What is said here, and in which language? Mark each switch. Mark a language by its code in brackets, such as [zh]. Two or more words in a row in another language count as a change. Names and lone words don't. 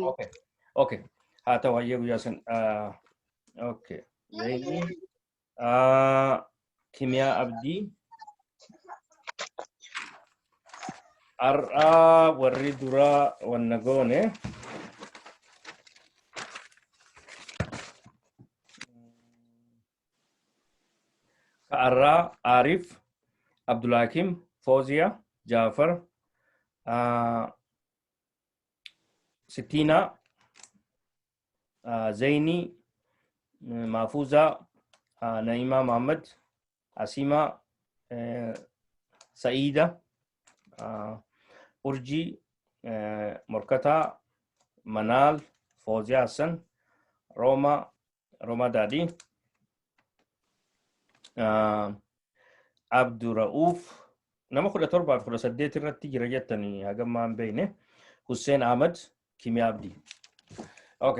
[om] okay haa ta'u hayyee guyyaa san okay Zaini Kimiyaa Abdii Ar'a warri dura wanna goone Ar'a Arif Abdulhakim Fozia Jafar Sitina Zaini Mafuza Naima Muhammad Asima Saida Urji Morkata Manal Fozia Hassan Roma Dadi Abdurrauf nama 17 irratti jira jettanii hagammaan beekne Hussein Ahmad Kimiyaa Abdii okay